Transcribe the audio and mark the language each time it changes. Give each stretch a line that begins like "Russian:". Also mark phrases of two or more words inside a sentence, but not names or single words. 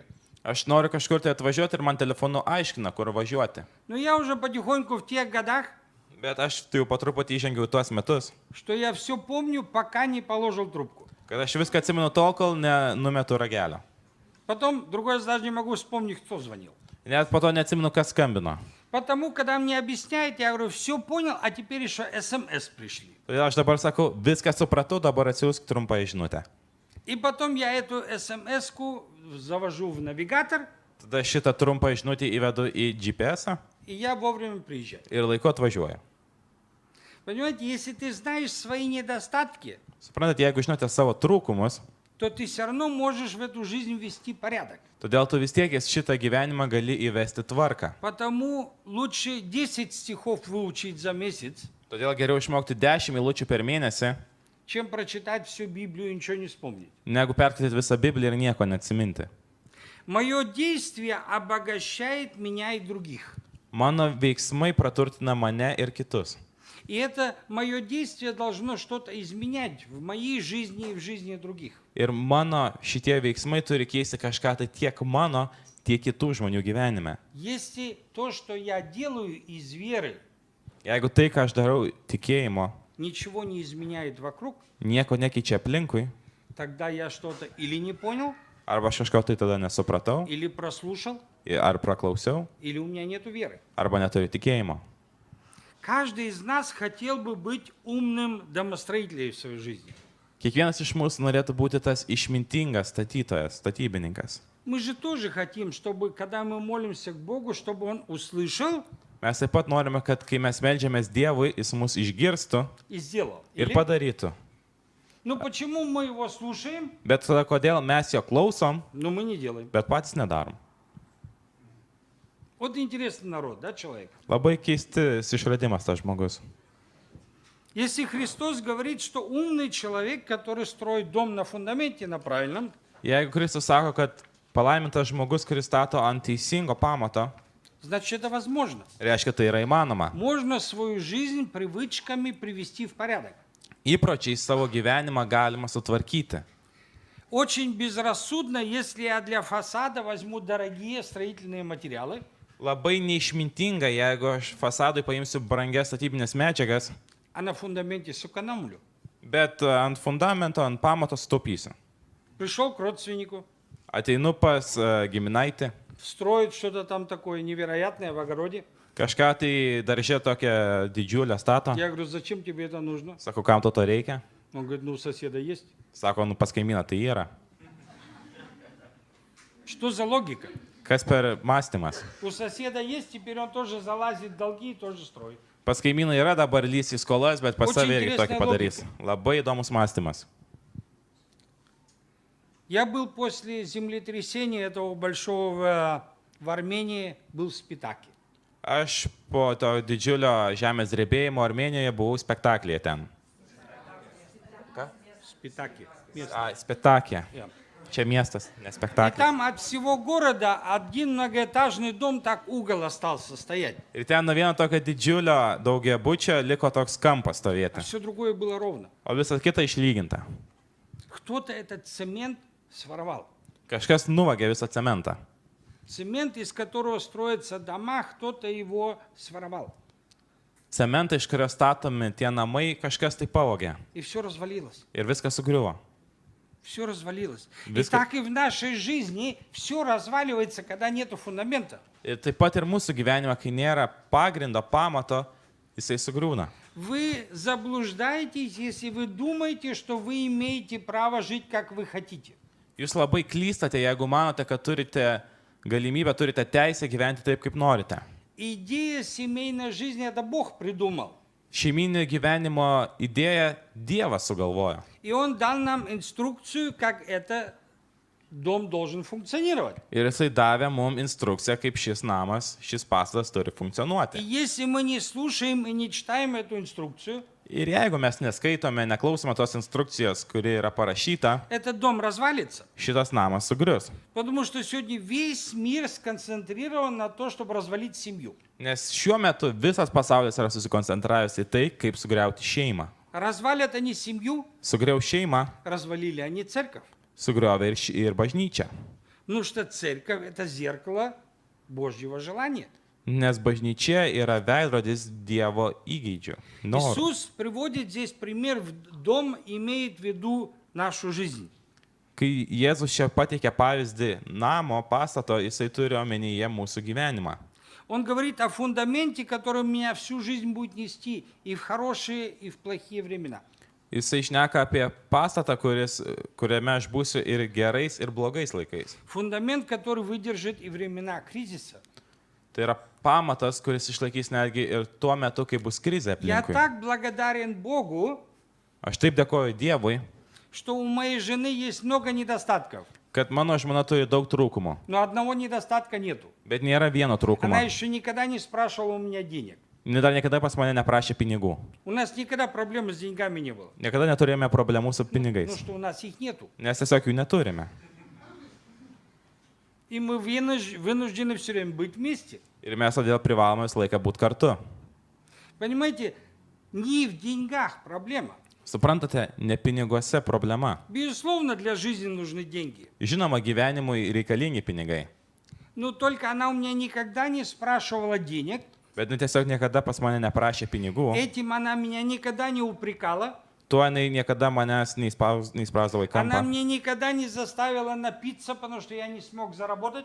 Lithuanian: Aš noriu kažkur tai atvažiuoti ir man telefonu aiškina, kur važiuoti.
Russian: Но я уже потихоньку в тех годах,
Lithuanian: Bet aš tai jau po truputį įžengiau į tuos metus,
Russian: что я все помню, пока не положил трубку.
Lithuanian: kad aš viską atsimenu tol, kol nenumetu ragelio.
Russian: Потом, другой раз даже не могу вспомнить, кто звонил.
Lithuanian: Net po to neatsimenu, kas skambino.
Russian: Потому, когда мне объясняют, я говорю, все понял, а теперь еще СМС пришли.
Lithuanian: Todėl aš dabar sakau, viską supratau, dabar atsiųsk trumpą žinutę.
Russian: И потом я эту СМС-ку завожу в навигатор,
Lithuanian: Tada šitą trumpą žinutę įvedu į GPS
Russian: и я вовремя приезжаю.
Lithuanian: ir laiku atvažiuoju.
Russian: Понимаете, если ты знаешь свои недостатки,
Lithuanian: Suprantate, jeigu žinote savo trūkumus,
Russian: то ты все равно можешь в эту жизнь ввести порядок.
Lithuanian: Todėl tu vis tiek šitą gyvenimą gali įvesti tvarką.
Russian: Потому лучше 10 стихов выучить за месяц,
Lithuanian: Todėl geriau išmokti 10 eilučių per mėnesį,
Russian: чем прочитать всю Библию и ничего не вспомнить.
Lithuanian: negu perskaityti visą Bibliją ir nieko neatsiminti.
Russian: Мое действие обогащает меня и других.
Lithuanian: Mano veiksmai praturtina mane ir kitus.
Russian: И это мое действие должно что-то изменять в моей жизни и в жизни других.
Lithuanian: Ir mano šitie veiksmai turi keisti kažką tai tiek mano, tiek kitų žmonių gyvenime.
Russian: Если то, что я делаю из веры,
Lithuanian: Jeigu tai, ką aš darau tikėjimo,
Russian: ничего не изменяет вокруг,
Lithuanian: nieko nekeičia aplinkui,
Russian: тогда я что-то или не понял,
Lithuanian: arba aš kažko tai tada nesupratau,
Russian: или прослушал,
Lithuanian: ar praklausiau,
Russian: или у меня нету веры.
Lithuanian: arba neturiu tikėjimo.
Russian: Каждый из нас хотел бы быть умным домостроителем в своей жизни.
Lithuanian: Kiekvienas iš mūsų norėtų būti tas išmintingas statytojas, statybininkas.
Russian: Мы же тоже хотим, чтобы, когда мы молимся к Богу, чтобы Он услышал
Lithuanian: Mes taip pat norime, kad kai mes melžiamės Dievui, Jis mus išgirstų
Russian: и сделал.
Lithuanian: ir
Russian: Или?
Lithuanian: padarytų.
Russian: Ну почему мы Его слушаем,
Lithuanian: Bet tada kodėl mes jo klausom,
Russian: но мы не делаем?
Lithuanian: bet patys nedarom.
Russian: Вот интересный народ, да, человек?
Lithuanian: Labai keistis išradimas tas žmogus.
Russian: Если Христос говорит, что умный человек, который строит дом на фундаменте, на правильном,
Lithuanian: Jeigu Kristus sako, kad palaimintas žmogus, kuris stato ant teisingo pamato,
Russian: значит, это возможно.
Lithuanian: reiškia, tai yra įmanoma.
Russian: Можно свою жизнь привычками привести в порядок.
Lithuanian: Įpročiai savo gyvenimą galima sutvarkyti.
Russian: Очень безрассудно, если я для фасада возьму дорогие строительные материалы,
Lithuanian: Labai neišmintinga, jeigu aš fasadui paimsiu brangias statybinės medžiagas,
Russian: а на фундаменте сэкономлю.
Lithuanian: bet ant fundamento, ant pamato sutaupysiu.
Russian: Пришел к родственнику,
Lithuanian: Ateinu pas giminaitį,
Russian: строит что-то там такое невероятное в огороде.
Lithuanian: kažką tai daržė tokią didžiulę stato.
Russian: Я говорю, зачем тебе это нужно?
Lithuanian: Sako, kam to reikia?
Russian: Он говорит, ну у соседа есть.
Lithuanian: Sako, nu pas kaimyną tai yra.
Russian: Что за логика?
Lithuanian: Kas per mąstymas?
Russian: У соседа есть, теперь он тоже залазит в долги и тоже строит.
Lithuanian: Pas kaimyną yra dabar lys į skolas, bet pas
Russian: Очень
Lithuanian: save irgi tokį
Russian: интересная
Lithuanian: padarys. Labai įdomus mąstymas.
Russian: Я был после землетрясения этого большого в Армении, был в Спитаке.
Lithuanian: Aš po to didžiulio žemės drebėjimo Armėnijoje buvau spektaklyje ten.
Russian: В Спитаке. Место.
Lithuanian: Spektakė. Yeah. Čia miestas, ne
Russian: И
Lithuanian: spektaklis.
Russian: там от всего города один многоэтажный дом так угол остался стоять.
Lithuanian: Ir ten nuo vieno tokio didžiulio daugiabučio liko toks kampas
Russian: А
Lithuanian: stovėti.
Russian: все другое было ровно.
Lithuanian: O visas kita išlyginta.
Russian: Кто-то этот цемент своровал.
Lithuanian: Kažkas nuvagė visą cementą.
Russian: Цемент, из которого строятся дома, кто-то его своровал.
Lithuanian: Cementą, iš kurio statomi tie namai, kažkas tai pavogė.
Russian: И все развалилось.
Lithuanian: Ir viskas sugriuvo.
Russian: Все развалилось. И
Lithuanian: Виска-
Russian: так и в нашей жизни все разваливается, когда нету фундамента.
Lithuanian: Ir taip pat ir mūsų gyvenime, kai nėra pagrindo, pamato, jisai sugriūna.
Russian: Вы заблуждаетесь, если вы думаете, что вы имеете право жить, как вы хотите.
Lithuanian: Jūs labai klystate, jeigu manote, kad turite galimybę, turite teisę gyventi taip, kaip norite.
Russian: Идея семейной жизни это Бог придумал.
Lithuanian: Šeiminio gyvenimo idėją Dievas sugalvojo.
Russian: И Он дал нам инструкцию, как этот дом должен функционировать.
Lithuanian: Ir jisai davė mums instrukciją, kaip šis namas, šis pastatas turi
Russian: И
Lithuanian: funkcionuoti.
Russian: если мы не слушаем и не читаем эту инструкцию,
Lithuanian: Ir jeigu mes neskaitome, neklausome tos instrukcijos, kuri yra parašyta,
Russian: этот дом развалится.
Lithuanian: šitas namas sugrius.
Russian: Потому что сегодня весь мир сконцентрирован на то, чтобы развалить семью.
Lithuanian: Nes šiuo metu visas pasaulis yra susikoncentravęs į tai, kaip sugriauti šeimą.
Russian: Развалят они семью,
Lithuanian: Sugriau šeimą,
Russian: развалили они церковь.
Lithuanian: sugriovė ir bažnyčią.
Russian: Ну что церковь это зеркало Божьего желания.
Lithuanian: Nes bažnyčia yra veidrodis Dievo įgeidžių. Norų.
Russian: Иисус приводит здесь пример, дом имеет в виду нашу жизнь.
Lithuanian: Kai Jėzus čia pateikia pavyzdį namo, pastato, jisai turi omenyje mūsų gyvenimą.
Russian: Он говорит о фундаменте, который меня всю жизнь будет нести и в хорошие, и в плохие времена.
Lithuanian: Jisai šneka apie pastatą, kuriame aš būsiu ir gerais, ir blogais laikais.
Russian: Фундамент, который выдержит и времена кризиса.
Lithuanian: Tai yra pamatas, kuris išlaikys netgi ir tuo metu, kai bus krizė
Russian: Я
Lithuanian: aplinkui.
Russian: так благодарен Богу,
Lithuanian: Aš taip dėkoju Dievui,
Russian: что у моей жены есть много недостатков,
Lithuanian: kad mano žmona turi daug trūkumų,
Russian: но одного недостатка нету.
Lithuanian: bet nėra vieno
Russian: Она
Lithuanian: trūkumo.
Russian: еще никогда не спрашивала у меня денег.
Lithuanian: Ji dar niekada pas mane neprašė pinigų.
Russian: У нас никогда проблем с деньгами не было.
Lithuanian: Niekada neturėjome problemų su
Russian: Ну,
Lithuanian: pinigais,
Russian: что у нас их нету.
Lithuanian: nes tiesiog jų neturime.
Russian: И мы вынуждены все время быть вместе.
Lithuanian: Ir mes todėl privalome visą laiką būti kartu.
Russian: Понимаете, не в деньгах проблема.
Lithuanian: Suprantate, ne piniguose problema.
Russian: Безусловно, для жизни нужны деньги.
Lithuanian: Žinoma, gyvenimui reikalingi pinigai,
Russian: Но только она у меня никогда не спрашивала денег.
Lithuanian: bet tiesiog niekada pas mane neprašė pinigų.
Russian: Этим она меня никогда не упрекала.
Lithuanian: Tuo jinai niekada manęs neįsprausdavo į
Russian: Она
Lithuanian: kampą.
Russian: мне никогда не заставила напиться, потому что я не смог заработать.